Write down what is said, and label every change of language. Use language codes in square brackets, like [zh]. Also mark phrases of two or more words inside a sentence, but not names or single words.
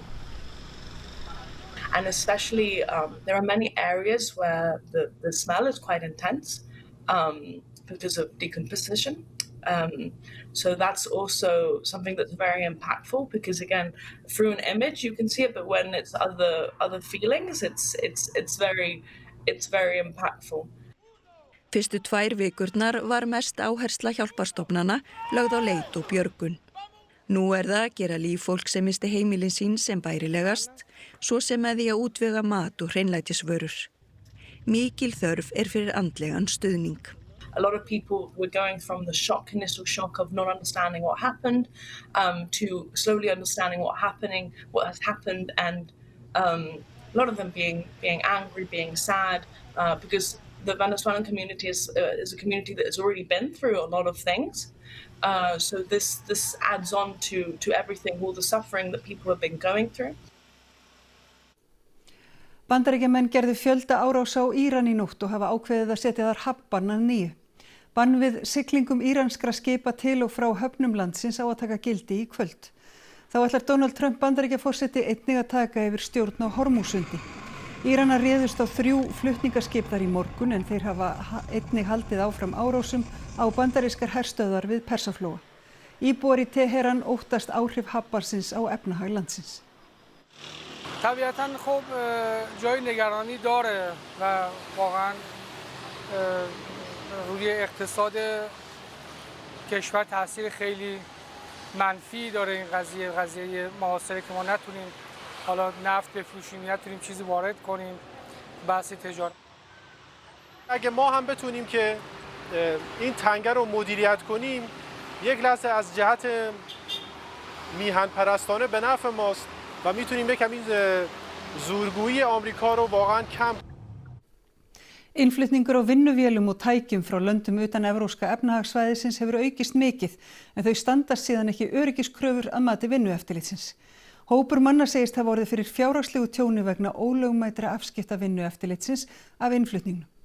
[en] And especially, there are many areas where the smell is quite intense because of decomposition. So that's also something that's very impactful because again, through an image you can see it, but when it's other feelings, it's very impactful. [is] Fyrstu 2 vikurnar var mest áhersla hjálparstofnana lögð á leit og björgun. Nú það að gera líf fólk sem misti heimilin sín sem bærilegast, svo sem með því að útvega mat og hreinlætisvörur. Mikil þörf fyrir andlegan stuðning. [en] A lot of people were going from the initial shock of not understanding what happened, to slowly understanding what has happened, and a lot of them being angry, being sad, because the Venezuelan community is a community that has already been through a lot of things. So this adds on to everything, all the suffering that people have been going through. [is] Bandaríkjamenn gerðu fjölda árása á Íran í nótt og hafa ákveðið að setja þar hafnbann að nýju. Bann við siglingum íranskra skipa til og frá höfnum landsins á að taka gildi í kvöld. Þá ætlar Donald Trump Bandaríkjaforseti einnig að taka yfir stjórn á Hormúsundi. Íranar réðust á 3 flutningaskip þar í morgun en þeir hafa einnig haldið áfram árásum á bandarískar herstöðvar við Persaflóa. Íbúar í Teheran óttast áhrif hafnbannsins á efnahag landsins. [fa] طبیعتاً خب جای نگرانی داره و واقعاً روی اقتصاد کشور تاثیر خیلی منفی داره این قضیه محاصره که ما نتونیم حالا نفت بفروشیم، نتونیم چیزی وارد کنیم، بحث تجارت. اگه ما هم بتونیم که این تنگه رو مدیریت کنیم، یک لحظه از جهت میهن پرستانه به نفع ماست و میتونیم یکم این زورگویی آمریکا رو واقعا کم. [is] Innflutningur á vinnuvélum og tækjum frá löndum utan evrópska efnahagssvæðisins hefur aukist mikið en þau standast síðan ekki öryggiskröfur að mati vinnueftirlitsins. Hópur manna segist hafa orðið fyrir fjárhagslegu tjóni vegna ólögmætra afskipta vinnueftirlitsins af innflutningnum.